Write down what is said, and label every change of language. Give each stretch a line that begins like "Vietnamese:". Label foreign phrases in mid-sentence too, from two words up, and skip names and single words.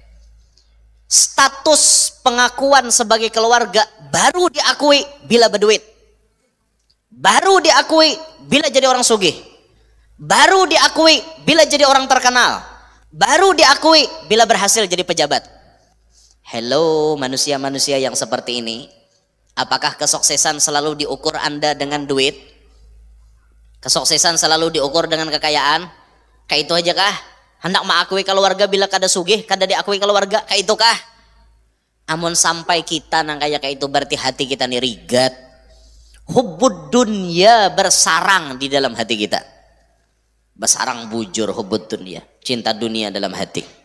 Indonesian: Status pengakuan sebagai keluarga baru diakui bila berduit. Baru diakui bila jadi orang sugih. Baru diakui bila jadi orang terkenal. Baru diakui bila berhasil jadi pejabat. Hello manusia-manusia yang seperti ini. Apakah kesuksesan selalu diukur Anda dengan duit? Kesuksesan selalu diukur dengan kekayaan? Kayak itu aja kah?
Banjar: Hendak mengakui keluarga bila kada sugih, kada diakui keluarga, kayak itu kah? Amun sampai kita nang kayak itu berarti hati kita nih rigat.
Arabic: حب الدنيا
Indonesian: bersarang di dalam hati kita.
Banjar: Bersarang bujur
Arabic: حب الدنيا,
Banjar: cinta dunia dalam hati.